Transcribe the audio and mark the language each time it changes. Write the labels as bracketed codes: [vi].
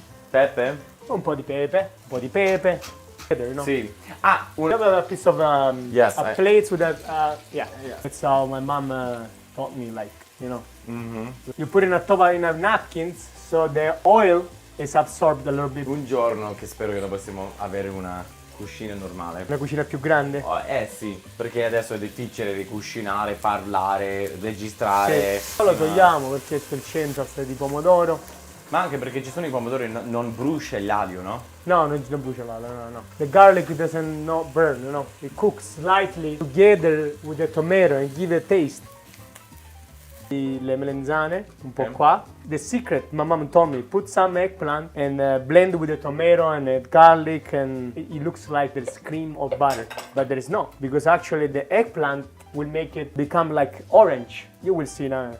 [it] Pepe. Un po' di pepe. Un po' di pepe. [en] You know? [it] Sì. [en] We have a piece of plates with that. Yeah. That's how my mom taught me, like, you know. Mm-hmm. You put in a napkins so the oil is absorbed a little bit. [it] Un giorno che spero che noi possiamo avere una cucina normale. Una cucina più grande? Sì, perché adesso è difficile ricucinare, parlare, registrare. Sì. Lo togliamo perché c'è il centro di pomodoro. Ma anche perché ci sono i pomodori, non brucia l'aglio, no? No, non brucia l'aglio, no. [en] The garlic doesn't not burn, you know. It cooks slightly together with the tomato and give a taste. [it] Le melenzane, un po' qua. [en] The secret, my mom told me, put some eggplant and blend with the tomato and the garlic, and it looks like there's cream or butter, but there is not, because actually the eggplant will make it become like orange. You will see now.